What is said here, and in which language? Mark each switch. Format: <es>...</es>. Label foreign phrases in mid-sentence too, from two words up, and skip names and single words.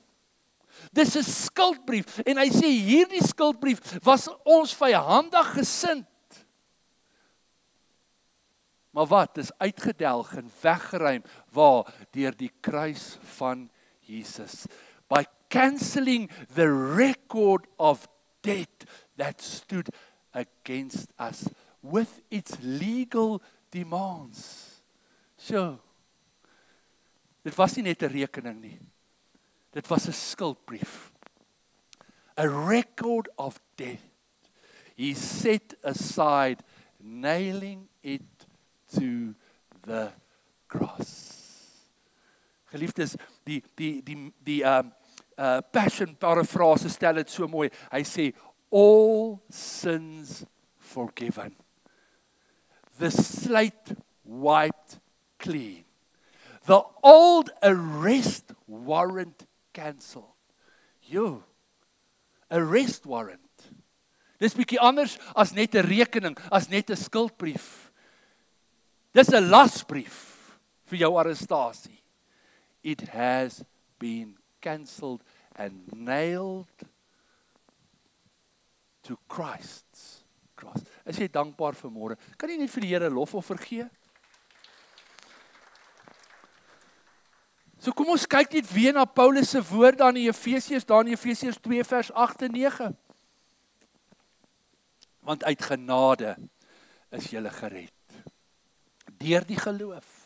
<af>Dis 'n skuldbrief, en hy sê hierdie skuldbrief was ons vyandig gesind. Maar wat, is uitgedelg en weggeruim, waar? Deur die kruis van Jesus.</af> <en>By cancelling the record of debt that stood against us with its legal demands.</en> <af>So, dit was nie net 'n rekening nie. Dit was 'n skuldbrief.</af> <en>A record of debt. He set aside, nailing it to the cross.</en> <af>Geliefdes, die Passion paraphrase stel dit so mooi. Hy sê,</af> <en>all sins forgiven. The slate wiped clean. The old arrest warrant cancelled. Yo, arrest warrant.</en> <af>Dis bietjie anders as net 'n rekening, as net 'n skuldbrief. Dis 'n lasbrief vir jou arrestasie.</af> <en>It has been cancelled and nailed to Christ's cross.</en> <af>Is jy dankbaar vanmôre? Kan jy net vir die Here lofoffer gee? So kom ons kyk net weer na Paulus se woorde aan in Efesiërs, daar in Efesiërs 2 vers 8 en 9. Want uit genade is julle gered, deur die geloof.</af>